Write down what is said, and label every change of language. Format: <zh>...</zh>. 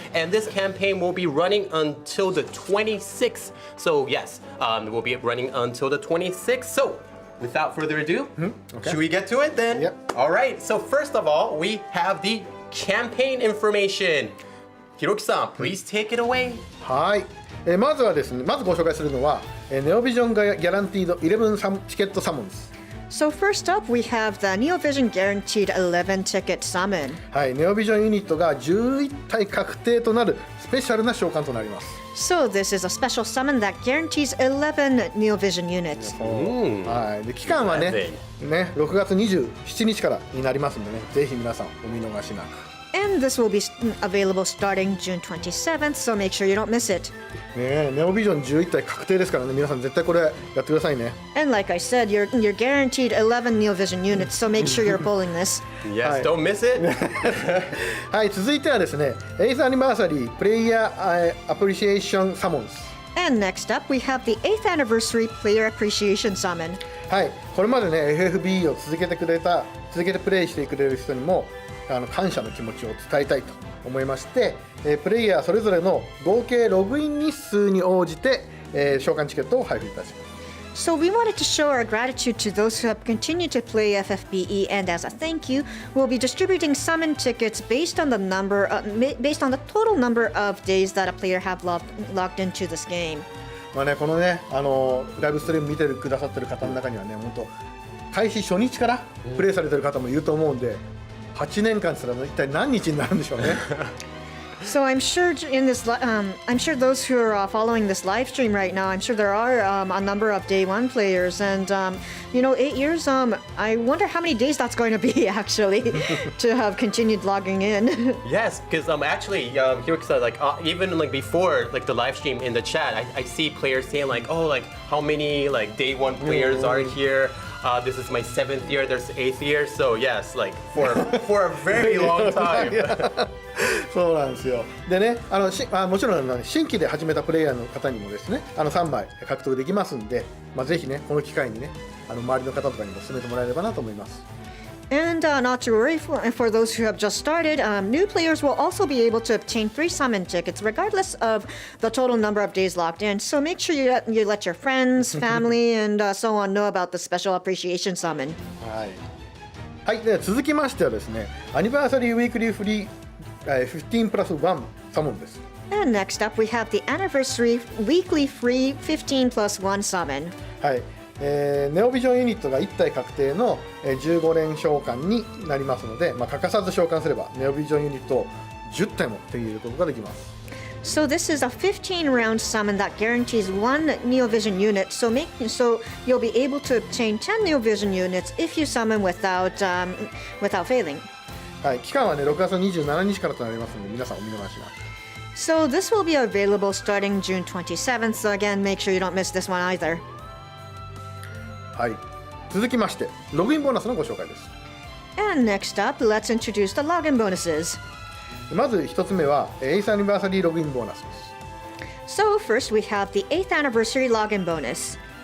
<en>And this campaign will be running until the 26th. So yes, we'll be running until the 26th. So without further ado, Okay. should we get to it then? Yep. All right, so first of all, we have the campaign information. Hiroki-san, please take it away.</en> <ja>はい。まずはですね、まずご紹介するのはネオビジョンがギャランティード11チケットサモンズ。</ja> <en>So first up, we have the NeoVision Guaranteed 11 Ticket Summon.</en> <ja>はい、ネオビジョンユニットが11体確定となるスペシャルな召喚となります。</ja> <en>So this is a special summon that guarantees 11 NeoVision units.</en> <ja>はい、で期間はね、6月27日からになりますのでね、ぜひ皆さんお見逃しなく。</ja> <en>And this will be available starting June 27th, so make sure you don't miss it.</en> <ja>ね、ネオビジョン11体確定ですからね、皆さん絶対これやってくださいね。</ja> <en>And like I said, you're guaranteed 11 NeoVision units, so make sure you're pulling this. Yes, don't miss it.</en> <ja>はい、続いてはですね、8th Anniversary Player Appreciation Summons。</ja> <en>And next up, we have the 8th Anniversary Player Appreciation Summon.</en> <ja>はい、これまでね FFBE を続けてプレイしてくれる人にも感謝の気持ちを伝えたいと思いまして、プレイヤーそれぞれの合計ログイン日数に応じて、召喚チケットを配布いたします。</ja> <en>So we wanted to show our gratitude to those who have continued to play FFBE, and as a thank you, we'll be distributing summon tickets based on the total number of days that a player have logged into this game.</en> <ja>まあね、このね、ライブストリーム見てくださってる方の中にはね、本当開始初日からプレイされてる方もいると思うんで、8年間って言ったら一体何日になるんでしょうね。</ja> <en>So I'm sure I'm sure those who are following this live stream right now, I'm sure there are a number of day one players, and 8 years. I wonder how many days that's going to be actually to have continued logging in. Yes, because actually, Hiroki-san, like even like before like the live stream in the chat, I see players saying like, oh, like how many like day one players are here. This is my 7th year. There's 8th year. So yes, like for a very long time.</en> <ja>そうなんですよ。でね、もちろん新規で始めたプレイヤーの方にもですね、3枚獲得できますんで、ぜひね、この機会にね、周りの方とかにも進めてもらえればなと思います。</ja> <en>And not to worry, for those who have just started, new players will also be able to obtain 3 summon tickets regardless of the total number of days logged in. So make sure you let your friends, family, and so on know about the special appreciation summon.</en> <ja>はい、で続きましてはですね、アニバーサリーウィークリーフリー15 plus 1サモンです。</ja> <en>And next up, we have the Anniversary Weekly Free 15 plus 1 summon.</en> <ja>はい。ネオビジョンユニットが1体確定の15連召喚になりますので、欠かさず召喚すればネオビジョンユニットを10体も手に入れることができます。</ja> <en>So this is a 15-round summon that guarantees 1 Neovision unit. So you'll be able to obtain 10 Neovision units if you summon without failing.</en> <ja>はい、期間はね6月27日からとなりますので皆さんお見逃しなく。</ja> <en>So this will be available starting June 27th. So again, make sure you don't miss this one either.</en> <ja>はい、続きましてログインボーナスのご紹介です。</ja> <en>And next up, let's introduce the login bonuses.</en> <ja>まず1つ目は8th Anniversary ログインボーナスです。</ja> <en>So first we have the 8th Anniversary login bonus.</en>